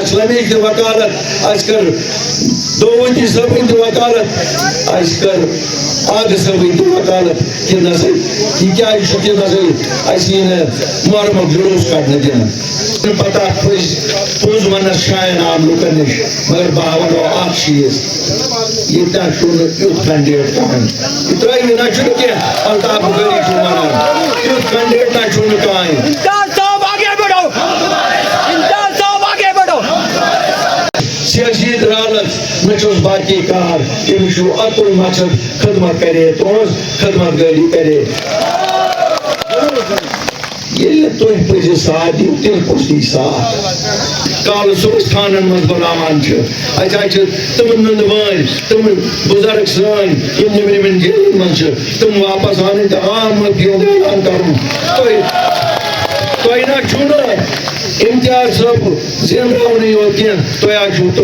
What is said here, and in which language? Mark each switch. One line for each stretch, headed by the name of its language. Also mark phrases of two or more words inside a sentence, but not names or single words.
Kashmiri: اسلامیٖچ تہِ وکالت اَسہِ کٔر دوؤتی صٲبٕنۍ تہِ وکالت اَسہِ کٔر آگہٕ صٲبٕنۍ تہِ وکالت کہِ نہ سا یہِ کیٛازِ چھُ کہِ نہ سا اَسہِ یی نہٕ محرمُک جلوٗس کڑنہٕ دِنہٕ پتہ پوٚز وننس شایان آو لُکن نِش مگر بہٕ ونو اکھ چیٖز یہ کینڈیڈیٹ کہان یہ ترٛٲوِو نہ چھُنہٕ کینٛہہ الطاف غنی چھُ ونان یُتھ کینڈیڈیٹ نہ چھُنہٕ کٕہٕنۍ
Urdu: امتیاز صاحب آگے بڑھو امتیاز صاحب آگے بڑھو
Kashmiri: سیاسی درالت نہ چھُس باقی کار أمِس چھُ اکُے مقصد خدمت کرے تُہنٛز خدمت گٲری کرے ییٚلہِ تُہۍ پٔزِ ساتھ دِیِو تیٚلہِ کُس دی ساتھ کالہٕ صُبحس تھانن منٛز بُلاوان چھِ اَتہِ حظ چھِ تِمن نُندوٲنۍ تِم بُزرگ سٲنۍ یِم نیٚبرِمٮ۪ن جیلن منٛز چھِ تِم واپس اَنٕنۍ تہٕ عام معٲفی ہُنٛد اعلان کرُن تۄہہِ نہ چھُو نہٕ امتیاز صٲب زینراونٕے یوت کینٛہہ تۄہہِ حظ چھُو